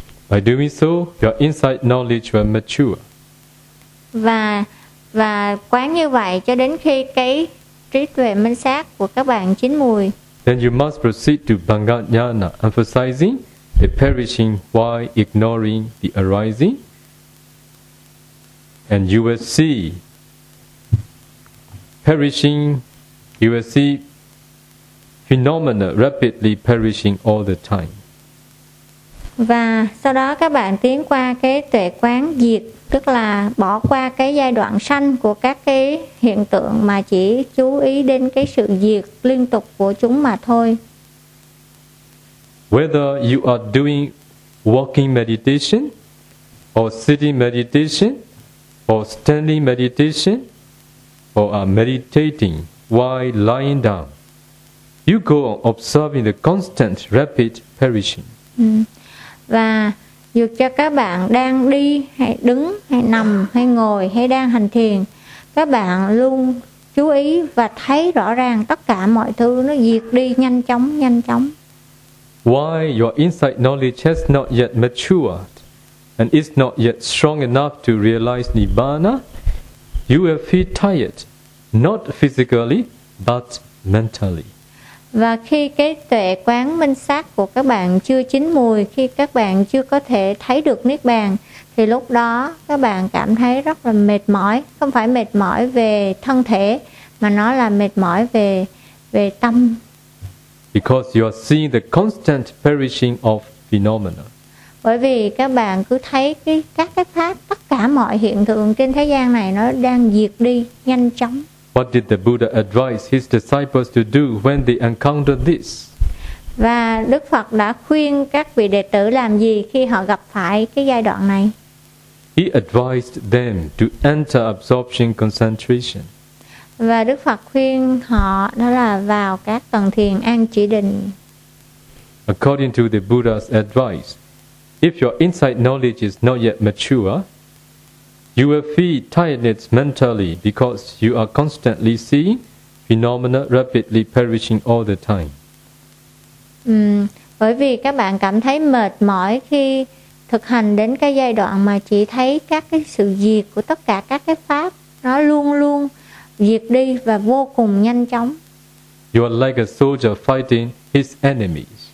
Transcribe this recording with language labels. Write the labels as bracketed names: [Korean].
[English] By doing so, your insight knowledge will mature. [Vietnamese] Và quán như vậy cho đến khi cái trí tuệ minh sát của các bạn chín mùi. [English] Then you must proceed to Bhangajnana, emphasizing the perishing while ignoring the arising. And you will see perishing, you will see phenomena rapidly perishing all the time. [Vietnamese] Và sau đó các bạn tiến qua cái tuệ quán diệt, tức là bỏ qua cái giai đoạn sanh của các cái hiện tượng mà chỉ chú ý đến cái sự diệt liên tục của chúng mà thôi. [English] Whether you are doing walking meditation or sitting meditation, or standing meditation, or are meditating while lying down, you go on observing the constant rapid perishing. [Vietnamese] Và dù cho các bạn đang đi hay đứng hay nằm hay ngồi hay đang hành thiền, các bạn luôn chú ý và thấy rõ ràng tất cả mọi thứ nó diệt đi nhanh chóng. [English] While your insight knowledge has not yet matured and is not yet strong enough to realize Nibbana, you will feel tired, not physically, but mentally. [Vietnamese] Và khi cái tuệ quán minh sát của các bạn chưa chín mùi, khi các bạn chưa có thể thấy được Niết Bàn, thì lúc đó các bạn cảm thấy rất là mệt mỏi, không phải mệt mỏi về thân thể, mà nó là mệt mỏi về tâm. [English] Because you are seeing the constant perishing of phenomena. [Vietnamese] Bởi vì các bạn cứ thấy các pháp, tất cả mọi hiện tượng trên thế gian này nó đang diệt đi nhanh chóng. [English] What did the Buddha advise his disciples to do when they encountered this? [Vietnamese] Và Đức Phật đã khuyên các vị đệ tử làm gì khi họ gặp phải cái giai đoạn này? [English] He advised them to enter absorption concentration. [Vietnamese] Và Đức Phật khuyên họ đó là vào các tầng thiền an chỉ định. [English] According to the Buddha's advice, if your insight knowledge is not yet mature, you will feel tiredness mentally because you are constantly seeing phenomena rapidly perishing all the time. [Vietnamese] Bởi vì các bạn cảm thấy mệt mỏi khi thực hành đến cái giai đoạn mà chỉ thấy các cái sự diệt của tất cả các cái pháp nó luôn luôn diệt đi và vô cùng nhanh chóng. [English] You are like a soldier fighting his enemies.